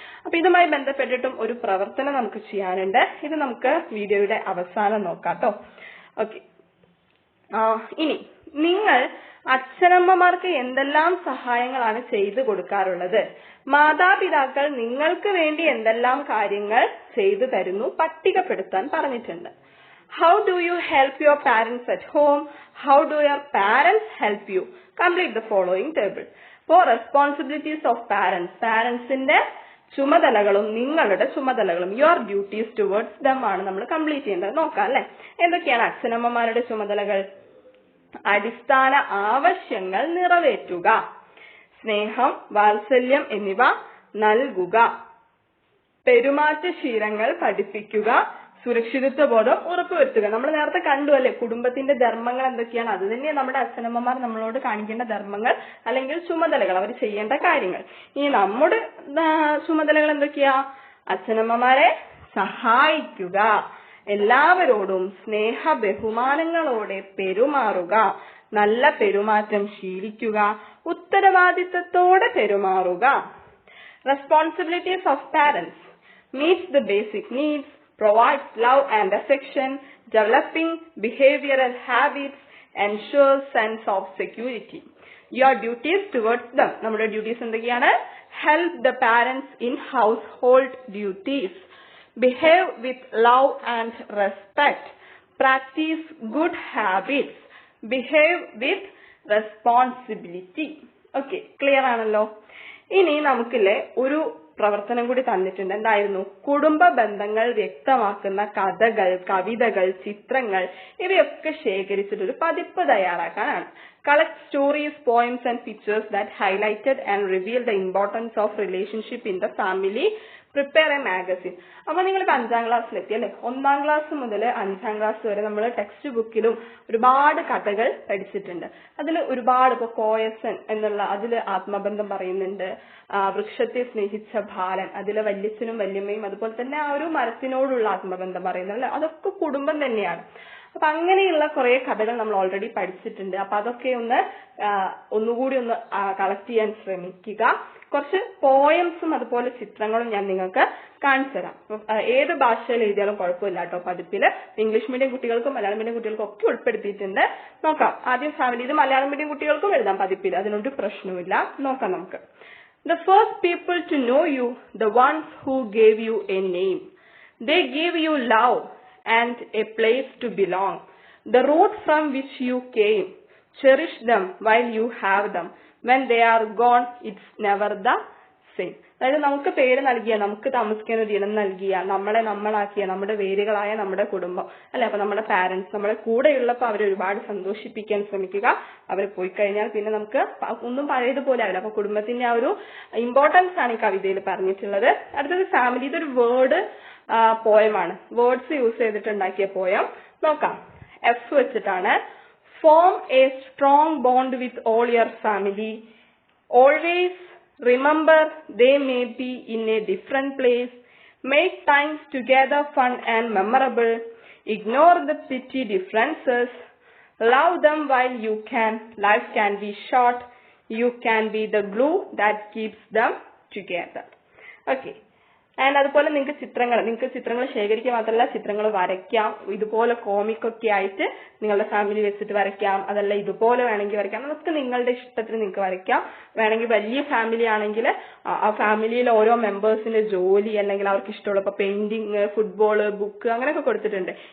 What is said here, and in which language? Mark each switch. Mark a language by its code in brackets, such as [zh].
[ml] അപ്പൊ ഇതുമായി ബന്ധപ്പെട്ടിട്ടും ഒരു പ്രവർത്തനം നമുക്ക് ചെയ്യാനുണ്ട്. ഇത് നമുക്ക് വീഡിയോയുടെ അവസാനം നോക്കാം കേട്ടോ. ഓക്കെ, ഇനി നിങ്ങൾ അച്ഛനമ്മമാർക്ക് എന്തെല്ലാം സഹായങ്ങളാണ് ചെയ്തു കൊടുക്കാറുള്ളത്? മാതാപിതാക്കൾ നിങ്ങൾക്ക് വേണ്ടി എന്തെല്ലാം കാര്യങ്ങൾ ചെയ്തു തരുന്നു പട്ടികപ്പെടുത്താൻ പറഞ്ഞിട്ടുണ്ട്. [en] How do you help your parents at home? How do your parents help you? Complete the following table. For responsibilities of parents, [ml] parentsന്റെ ചുമതലകളും നിങ്ങളുടെ ചുമതലകളും, [en] your duties towards them [ml] ആണ് നമ്മൾ കംപ്ലീറ്റ് ചെയ്യേണ്ടത്. നോക്കാം അല്ലെ. എന്തൊക്കെയാണ് അച്ഛനമ്മമാരുടെ ചുമതലകൾ? അടിസ്ഥാന ആവശ്യങ്ങൾ നിറവേറ്റുക, സ്നേഹം, വാത്സല്യം എന്നിവ നൽകുക, പെരുമാറ്റശീലങ്ങൾ പഠിപ്പിക്കുക, സുരക്ഷിതത്വ ബോധം ഉറപ്പുവരുത്തുക. നമ്മൾ നേരത്തെ കണ്ടു അല്ലെ കുടുംബത്തിന്റെ ധർമ്മങ്ങൾ എന്തൊക്കെയാണ്. അത് തന്നെ നമ്മുടെ അച്ഛനമ്മമാർ നമ്മളോട് കാണിക്കേണ്ട ധർമ്മങ്ങൾ അല്ലെങ്കിൽ ചുമതലകൾ, അവർ ചെയ്യേണ്ട കാര്യങ്ങൾ. ഇനി നമ്മുടെ ചുമതലകൾ എന്തൊക്കെയാ? അച്ഛനമ്മമാരെ സഹായിക്കുക, എല്ലാവരോടും സ്നേഹ ബഹുമാനങ്ങളോടെ പെരുമാറുക, നല്ല പെരുമാറ്റം ശീലിക്കുക, ഉത്തരവാദിത്തത്തോടെ പെരുമാറുക. [en] Responsibilities of parents: meets the basic needs, provides love and affection, developing behavioral habits, ensures sense of security. Your duties towards them. [ml] നമ്മുടെ duties എന്തൊക്കെയാണ്? [en] Help the parents in household duties. Behave with love and respect. Practice good habits. Behave with responsibility. Okay, clear [ml] ആണല്ലോ. ഇനി നമുക്കില്ലേ ഒരു പ്രവർത്തനം കൂടി തന്നിട്ടുണ്ട്. എന്തായിരുന്നു? കുടുംബ ബന്ധങ്ങൾ വ്യക്തമാക്കുന്ന കഥകൾ, കവിതകൾ, ചിത്രങ്ങൾ ഇവയൊക്കെ ശേഖരിച്ചിട്ട് ഒരു പതിപ്പ് തയ്യാറാക്കാനാണ്. [en] Collect stories, poems and pictures that highlighted and reveal the importance of relationship in the family. Prepare a magazine. [ml] അപ്പൊ നിങ്ങളിപ്പോ 5ാം ക്ലാസ്സിലെത്തി അല്ലെ. 1ാം ക്ലാസ് മുതൽ 5ാം ക്ലാസ് വരെ നമ്മൾ ടെക്സ്റ്റ് ബുക്കിലും ഒരുപാട് കഥകൾ പഠിച്ചിട്ടുണ്ട്. അതിൽ ഒരുപാട് ഇപ്പൊ കോയസൻ എന്നുള്ള അതില് ആത്മബന്ധം പറയുന്നുണ്ട്. വൃക്ഷത്തെ സ്നേഹിച്ച ബാലൻ, അതിലെ വല്യച്ഛനും വല്യമ്മയും, അതുപോലെ തന്നെ ആ ഒരു മരത്തിനോടുള്ള ആത്മബന്ധം പറയുന്നത് അല്ലെ. അതൊക്കെ കുടുംബം തന്നെയാണ്. അപ്പൊ അങ്ങനെയുള്ള കുറെ കഥകൾ നമ്മൾ ഓൾറെഡി പഠിച്ചിട്ടുണ്ട്. അപ്പൊ അതൊക്കെ ഒന്നുകൂടി ഒന്ന് കളക്ട് ചെയ്യാൻ ശ്രമിക്കുക. കുറച്ച് പോയംസും അതുപോലെ ചിത്രങ്ങളും ഞാൻ നിങ്ങൾക്ക് കാണിച്ചു തരാം. ഏത് ഭാഷയിൽ എഴുതിയാലും കുഴപ്പമില്ല കേട്ടോ. പതിപ്പില് ഇംഗ്ലീഷ് മീഡിയം കുട്ടികൾക്കും മലയാളം മീഡിയം കുട്ടികൾക്കും ഒക്കെ ഉൾപ്പെടുത്തിയിട്ടുണ്ട്. നോക്കാം. ആദ്യം ഫാമിലി, ഇത് മലയാളം മീഡിയം കുട്ടികൾക്കും എഴുതാം പതിപ്പിൽ, അതിനൊരു പ്രശ്നമില്ല. നോക്കാം നമുക്ക്. [en] The first people to know you, the ones who gave you a name. They gave you love and a place to belong. The road from which you came. Cherish them while you have them. When they are gone, it's never the same. [ml] അതായത് നമുക്ക് പേര് നൽകിയ, നമുക്ക് താമസിക്കുന്ന ഇടം നൽകിയ, നമ്മളെ നമ്മളാക്കിയ, നമ്മുടെ വേരുകളായ നമ്മുടെ കുടുംബം അല്ലെ. അപ്പൊ നമ്മുടെ പാരന്റ്സ് നമ്മുടെ കൂടെയുള്ളപ്പോ അവരെ ഒരുപാട് സന്തോഷിപ്പിക്കാൻ ശ്രമിക്കുക. അവർ പോയി കഴിഞ്ഞാൽ പിന്നെ നമുക്ക് ഒന്നും പഴയതുപോലെ ആവില്ല. അപ്പൊ കുടുംബത്തിന്റെ ആ ഒരു ഇമ്പോർട്ടൻസ് ആണ് ഈ കവിതയിൽ പറഞ്ഞിട്ടുള്ളത്. അടുത്തത് ഫാമിലി. ഇതൊരു വേർഡ് പോയമാണ്. Words use ചെയ്തിട്ടുണ്ടാക്കിയ poem. നോക്കാം. എഫ് വെച്ചിട്ടാണ്. [en] Form a strong bond with all your family. Always remember they may be in a different place. Make times together fun and memorable. Ignore the petty differences. Love them while you can. Life can be short. You can be the glue that keeps them together. Okay. [ml] And അതുപോലെ നിങ്ങൾക്ക് ചിത്രങ്ങൾ ശേഖരിക്കുക മാത്രമല്ല, ചിത്രങ്ങൾ വരയ്ക്കാം. ഇതുപോലെ കോമിക്കൊക്കെ ആയിട്ട് നിങ്ങളുടെ ഫാമിലി വെച്ചിട്ട് വരയ്ക്കാം. അതല്ല ഇതുപോലെ വേണമെങ്കിൽ വരയ്ക്കാം. അതൊക്കെ നിങ്ങളുടെ ഇഷ്ടത്തിന് നിങ്ങൾക്ക് വരയ്ക്കാം. വേണമെങ്കിൽ വലിയ ഫാമിലി ആണെങ്കിൽ ആ ഫാമിലിയിൽ ഓരോ മെമ്പേഴ്സിന്റെ ജോലി അല്ലെങ്കിൽ അവർക്ക് ഇഷ്ടമുള്ള ഇപ്പൊ പെയിന്റിങ്, ഫുട്ബോള്, ബുക്ക് അങ്ങനെയൊക്കെ കൊടുത്തിട്ടുണ്ട്.